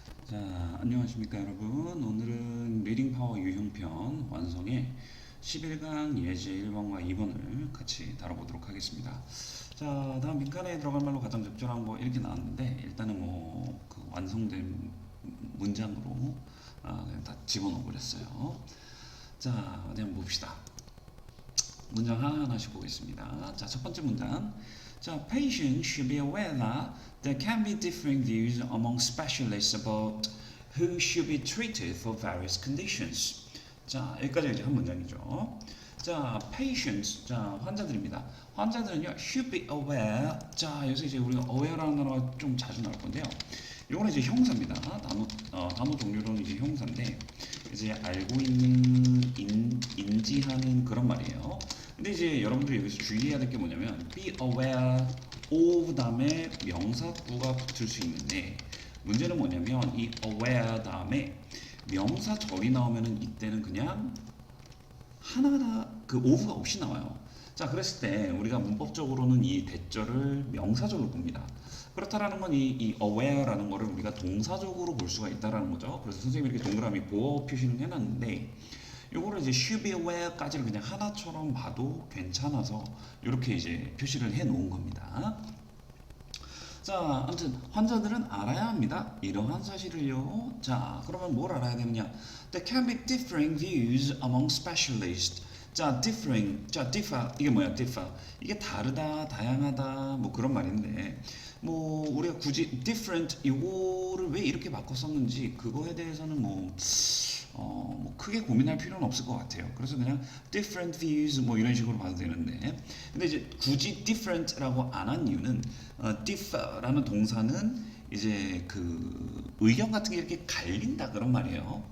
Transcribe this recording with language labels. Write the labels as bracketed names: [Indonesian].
[Korean] 자, 안녕하십니까 여러분. 오늘은 리딩 파워 유형편 완성의 11강 예제 1번과 2번을 같이 다뤄보도록 하겠습니다. 자, 다음 빈칸에 들어갈 말로 가장 적절한 거 이렇게 나왔는데 일단은 그 완성된 문장으로 그냥 다 집어넣어 버렸어요. 자, 어디 한번 봅시다. 문장 하나하나씩 보겠습니다. 자, 첫 번째 문장. 자, [English] patients should be aware that there can be differing views among specialists about who should be treated for various conditions. [Korean] 자, 여기까지 이제 한 문장이죠. 자, patients, 자, 환자들입니다. 환자들은요, [English] should be aware. [Korean] 자, 여기서 이제 우리가 aware라는 단어가 좀 자주 나올 건데요. 이거는 이제 형사입니다. 단어 종류로는 이제 형사인데, 이제 알고 있는, 인지하는 그런 말이에요. 근데 이제 여러분들이 여기서 주의해야 될 게 뭐냐면 [English] be aware of [Korean] 다음에 명사구가 붙을 수 있는데 문제는 뭐냐면 이 aware 다음에 명사절이 나오면은 이때는 그냥 하나하나 그 of가 없이 나와요. 자, 그랬을 때 우리가 문법적으로는 이 대절을 명사절로 봅니다. 그렇다라는 건 이 aware라는 거를 우리가 동사적으로 볼 수가 있다라는 거죠. 그래서 선생님이 이렇게 동그라미 보어 표시를 해놨는데 요거를 이제 [English] should be aware [Korean] 까지를 그냥 하나처럼 봐도 괜찮아서 이렇게 이제 표시를 해 놓은 겁니다. 자, 아무튼 환자들은 알아야 합니다. 이러한 사실을요. 자, 그러면 뭘 알아야 되느냐? [English] There can be differing views among specialists. [Korean] 자, differing, 자, differ 이게 뭐야? differ 이게 다르다, 다양하다, 뭐 그런 말인데, 뭐 우리가 굳이 different 이거를 왜 이렇게 바꿔 썼는지 그거에 대해서는 뭐 크게 고민할 필요는 없을 것 같아요. 그래서 그냥 [English] different views [Korean] 뭐 이런 식으로 봐도 되는데, 근데 이제 굳이 different라고 안 한 이유는 differ라는 동사는 이제 그 의견 같은 게 이렇게 갈린다 그런 말이에요.